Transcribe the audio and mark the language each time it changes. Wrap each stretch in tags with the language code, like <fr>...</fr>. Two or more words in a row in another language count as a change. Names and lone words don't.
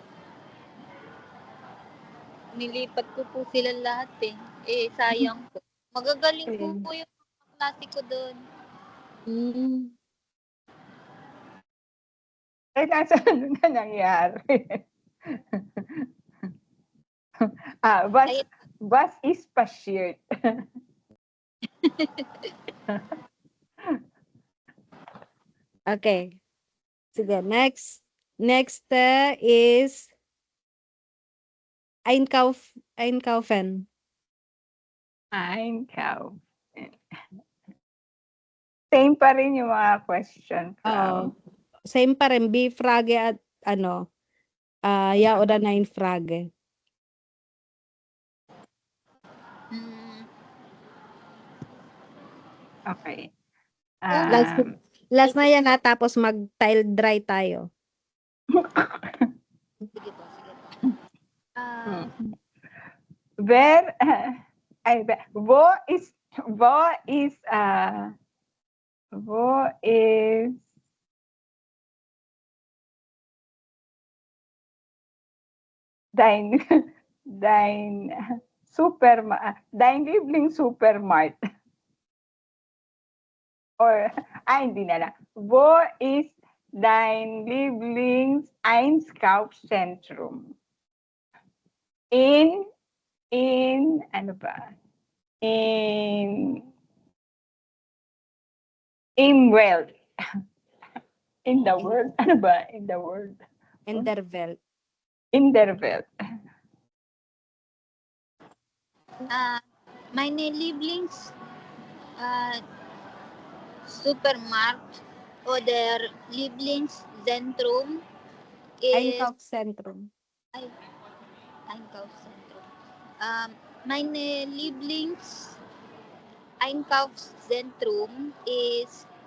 <tl>Nilipat ko po sila lahat eh. Sayang po. Magagaling po yung mga klase ko doon. Ay, nasa ano na nangyari?</tl> <de>Was is passiert.</de> <en>Okay. Sige, next is Einkaufen.</en> <tl>Same pa rin yung mga question. Oo. Same pa rin.</tl> <de>Be Frage at ja oder nein Frage.</de> <en>Okay.</en> <tl>Last na yan tapos mag-</tl> <en>tile dry</en> <tl>tayo. Sige po.</tl> <de>Wo is dein Lieblings-Supermarkt?</de> <tl>Or, hindi na lang.</tl> <de>Wo ist dein Lieblings-Einkaufszentrum?</de> <en>In In world. In the world.</en> <tl>Ano ba?</tl> <en>In the world. Interval.</en> <de>In der Welt. Meine Lieblings Supermarkt oder Lieblingszentrum ist Einkaufszentrum. Einkaufszentrum. Meine Lieblings-Einkaufszentrum ist</de>